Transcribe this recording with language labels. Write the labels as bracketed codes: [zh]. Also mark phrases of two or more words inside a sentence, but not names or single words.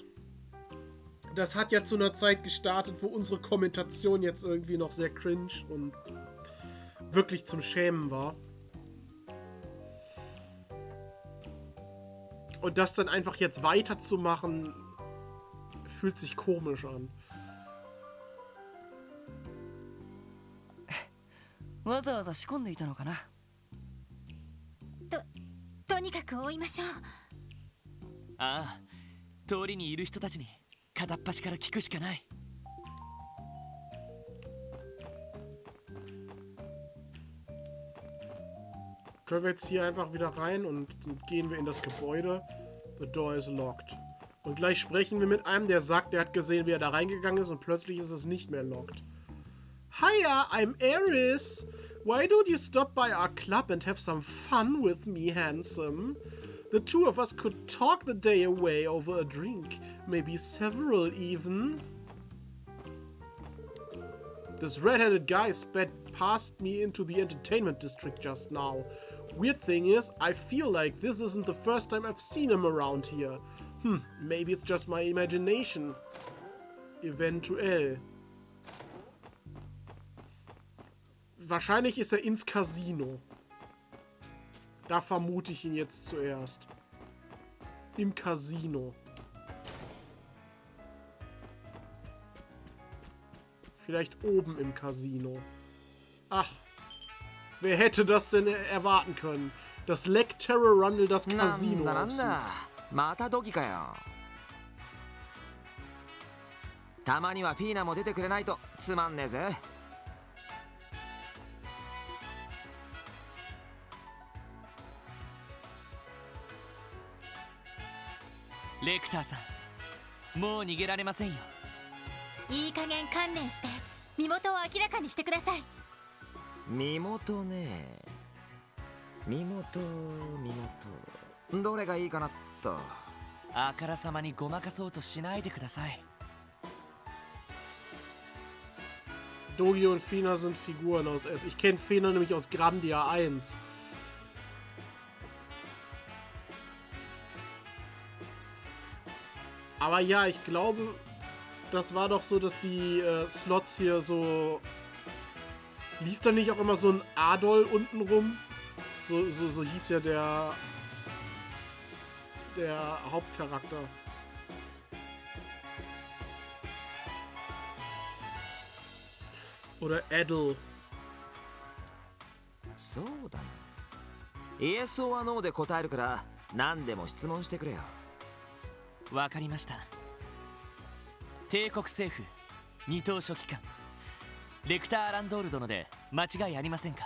[de] Das hat ja zu einer Zeit gestartet, wo unsere Kommentation jetzt irgendwie noch sehr cringe und wirklich zum Schämen war. Und das dann einfach jetzt weiterzumachen, fühlt sich komisch an. [ja] わざわざ仕込んでいたのかな。とにかく追いましょう。ああ、通りにいる人たちに片っ端から聞くしかない。 [de] Können wir jetzt hier einfach wieder rein und gehen wir in das Gebäude. [en] The door is locked. [de] Und gleich sprechen wir mit einem, der sagt, der hat gesehen, wie er da reingegangen ist und plötzlich ist es nicht mehr locked. [en] Hiya, I'm Eris. Why don't you stop by our club and have some fun with me, handsome? The two of us could talk the day away over a drink. Maybe several even. This red-headed guy sped past me into the entertainment district just now. Weird thing is, I feel like this isn't the first time I've seen him around here. Maybe it's just my imagination. [de] Eventuell. Wahrscheinlich ist er ins Casino. Da vermute ich ihn jetzt zuerst. Im Casino. Vielleicht oben im Casino. Ach. Wer hätte das denn erwarten können? Das Leck Terror Rundle das Casino. [ja] なんだまたドキかよ。たまにはフィーナも出てくれないとつまんねえぜ。レクターさん、もう逃げられませんよ。いい加減観念して身元を明らかにしてください。身元ね。身元どれがいいかなっと。あからさまにごまかそうとしないでください。 [de] Dogi und Fina sind Figuren aus S. Ich kenne Fina nämlich aus Grandia 1. Aber ja, ich glaube, das war doch so, dass die Slots hier so... Lief da nicht auch immer so ein Adol unten rum? So hieß ja der Hauptcharakter. Oder Adel. [ja] そうだな。イエスはノーで答えるから何でも質問してくれよ。わかりました。帝国政府二等書記官レクター・ランドール殿で間違いありませんか？